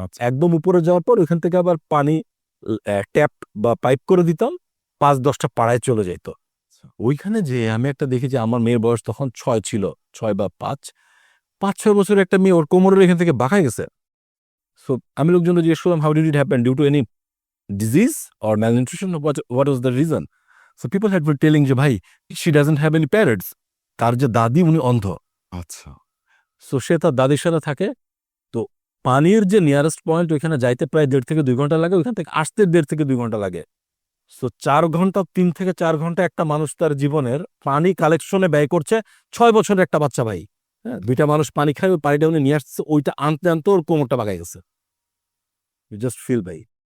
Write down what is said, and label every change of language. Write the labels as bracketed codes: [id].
[bn] একদম উপরে যাওয়ার পর ওইখান থেকে আবার পানি ট্যাপ বা পাইপ করে দিতাম, 5-10টা পাড়ায় চলে যেত। ওইখানে যে আমি একটা দেখি যে আমার মেয়ের বয়স তখন 6 ছিল, 6 বা 5-6 বছরের একটা মেয়ে, ওর কোমরের এখান থেকে বাঁকা গেছে। সো আমি লোকজনকে জিজ্ঞেস করলাম, [en] How did it happen, due to any disease or malnutrition, or what was the reason? So people had been telling [bn] যে ভাই, [en] she doesn't have any parents. [bn] তার যে দাদি উনি অন্ধ। আচ্ছা, সো সে তার দাদির সাথে থাকে। তো পানির যে নিয়ারেস্ট পয়েন্ট ওইখানে যাইতে প্রায় 1.5 থেকে 2 ঘন্টা লাগে, ওইখান থেকে আসতে 1.5 থেকে 2 ঘন্টা লাগে। সো 4 ঘন্টা, 3 থেকে 4 ঘন্টা একটা মানুষ তার জীবনের পানি কালেকশনে ব্যয় করছে। 6 বছরের একটা বাচ্চা ভাই, হ্যাঁ, 2টা মানুষ পানি খায়, ওই পানিটা উনি নিয়ে আসছে, ওইটা আনতে আনতে ওর কোমরটা বাগাই গেছে। [en] you just feel [bn] ভাই।